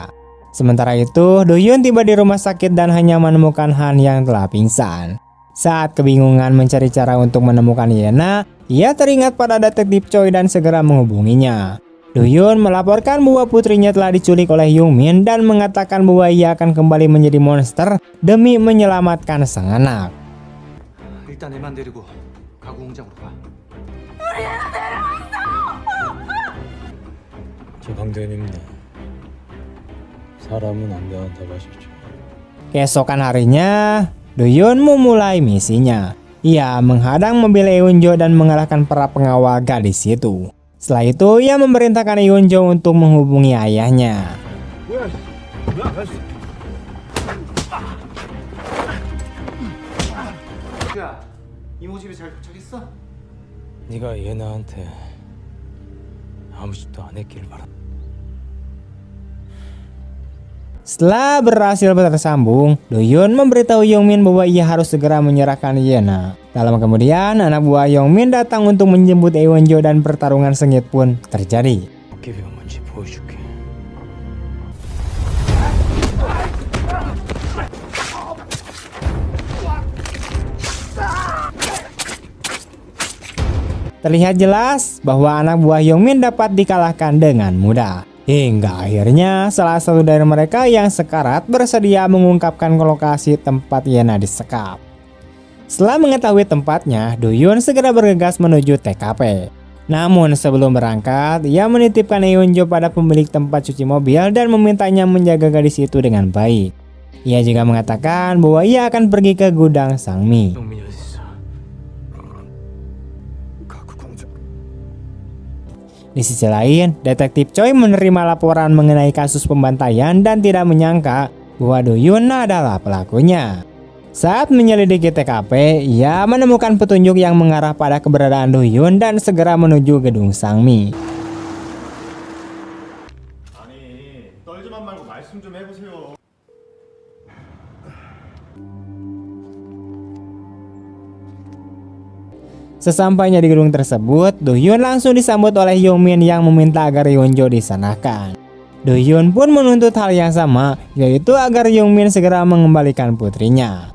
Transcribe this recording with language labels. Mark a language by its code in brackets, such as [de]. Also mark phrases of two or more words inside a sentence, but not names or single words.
[id] Sementara itu, Do-hyun tiba di rumah sakit dan hanya menemukan Han yang telah pingsan. Saat kebingungan mencari cara untuk menemukan Yena, ia teringat pada detektif Choi dan segera menghubunginya. Do-hyun melaporkan bahwa putrinya telah diculik oleh Young-min dan mengatakan bahwa ia akan kembali menjadi monster demi menyelamatkan sang anak. [ko] 일단 애만 데리고 가구 공장으로 가. 저 강대현입니다. 사람은 안 대한다고 하셨죠. [id] Keesokan harinya, Do-hyun memulai misinya. Ia menghadang mobil Eun-jo dan mengalahkan para pengawal gadis itu. Setelah itu, ia memerintahkan Eun-jo untuk menghubungi ayahnya. [ko] 야, 이모 집에 잘 도착했어? 네가 예나한테 아무 짓도 안 했길 바라. [id] Setelah berhasil tersambung, Do-hyun memberitahu Young-min bahwa ia harus segera menyerahkan Yena. Dalam kemudian, anak buah Young-min datang untuk menjemput Eun-jo dan pertarungan sengit pun terjadi. [ko] 도깨비가 뭔지 보여줄게. [id] Terlihat jelas bahwa anak buah Young-min dapat dikalahkan dengan mudah. Hingga akhirnya salah satu dari mereka yang sekarat bersedia mengungkapkan lokasi tempat Yena disekap. Setelah mengetahui tempatnya, Do-hyun segera bergegas menuju TKP. Namun sebelum berangkat, ia menitipkan Eun-jo pada pemilik tempat cuci mobil dan memintanya menjaga gadis itu dengan baik. Ia juga mengatakan bahwa ia akan pergi ke gudang Sangmi. [ko] 영민이 어디 있어? 가구 공장. [id] Di sisi lain, detektif Choi menerima laporan mengenai kasus pembantaian dan tidak menyangka bahwa Do-hyun adalah pelakunya. Saat menyelidiki TKP, ia menemukan petunjuk yang mengarah pada keberadaan Do-hyun dan segera menuju gedung Sangmi. [ko] 아니, 떨지만 말고 말씀 좀 해보세요. [id] Sesampainya di gedung tersebut, Do-hyun langsung disambut oleh Young-min yang meminta agar Eun-jo disanarkan. Do-hyun pun menuntut hal yang sama, yaitu agar Young-min segera mengembalikan putrinya.